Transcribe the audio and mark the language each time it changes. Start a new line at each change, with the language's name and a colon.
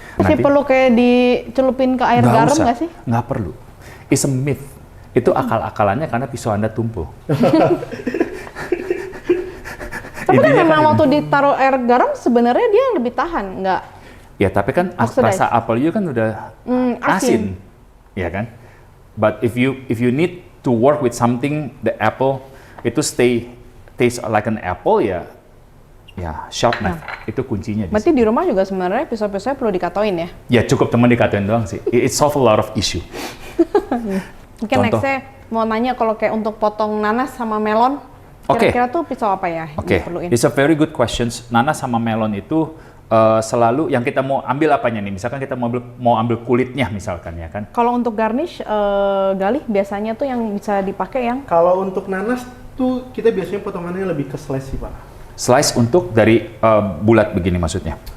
Indonesian: Masih perlu kayak dicelupin ke air garam nggak sih? Nggak perlu.
English: It's a myth.
Indonesian: Itu akal-akalannya karena pisau Anda tumpul. Tapi kan memang waktu ditaruh air garam sebenarnya dia lebih tahan, nggak? Ya, tapi kan rasa apel itu kan udah asin. Ya kan?
English: But if you need to work with something, the apple
Indonesian: itu
English: taste like an apple, ya sharp knife.
Indonesian: Itu kuncinya. Berarti di rumah juga sebenarnya pisau-pisaunya perlu dikatoin ya? Ya, cukup teman dikatoin doang sih.
English: It solve a lot of issue.
Indonesian: Mungkin next-nya mau nanya kalau kayak untuk potong nanas sama melon, kira-kira tuh pisau apa ya yang diperluin?
English: It's a very good questions.
Indonesian: Nanas sama melon itu selalu yang kita mau ambil apanya nih? Misalkan kita mau ambil kulitnya misalkan ya kan? Kalau untuk garnish, Galih biasanya tuh yang bisa dipakai yang? Kalau untuk nanas tuh kita biasanya potongannya lebih ke slice sih, Pak. Slice untuk dari bulat begini maksudnya?